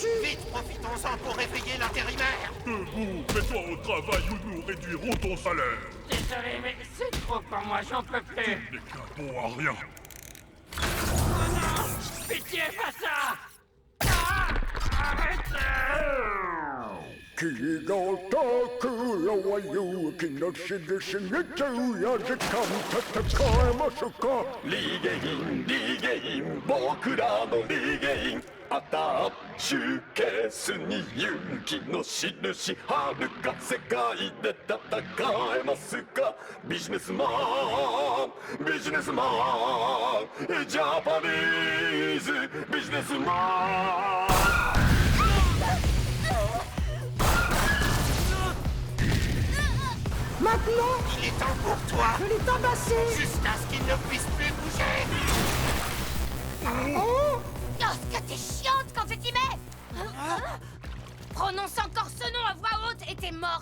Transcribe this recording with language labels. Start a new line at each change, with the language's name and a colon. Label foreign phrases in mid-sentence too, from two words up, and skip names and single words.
French: Vite, profitons-en pour réveiller l'intérimaire. Debout, mets-toi au travail ou nous réduirons ton salaire. Désolé, mais c'est trop pour moi, j'en peux plus. N'est qu'un bon à rien. Pitié, pas ça! Ah, arrêtez!
Japanese: 気が遠くらは勇気の印に昼夜時間戦えますかリゲインリゲイン僕らのリゲインアタッシュケースに勇気の印遥か世界で戦えますかビジネスマンビジネスマン
English: Japanese businessman
French: Maintenant, Il est temps pour toi. je l'ai tabassé. Jusqu'à ce qu'il ne puisse plus bouger. Oh, Oh, ce que t'es chiante quand tu t'y mets! Prononce encore ce nom à voix haute et t'es morte!